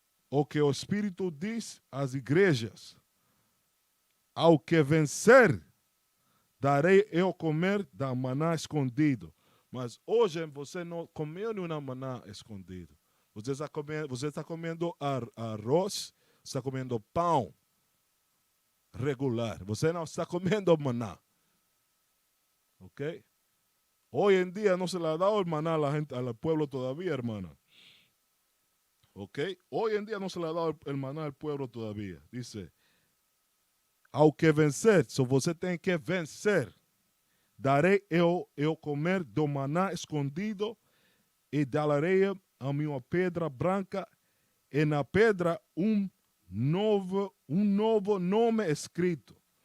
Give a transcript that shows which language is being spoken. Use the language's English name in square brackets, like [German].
[Portuguese] O que o Espírito diz às igrejas. Ao que vencer, darei eu comer da maná escondido. Mas hoje você não comeu nenhuma maná escondido. Você está comendo arroz, está comendo pão regular. Você não está comendo maná. ¿Ok? [Spanish] Hoy en día no se le ha dado el maná a la gente, al pueblo todavía, hermana. ¿Ok? Hoy en día no se le ha dado el maná al pueblo todavía. [Portuguese] Dice, ao que vencer, você tem que vencer. Darei eu comer do maná escondido e darei a minha pedra branca e na pedra novo nome escrito.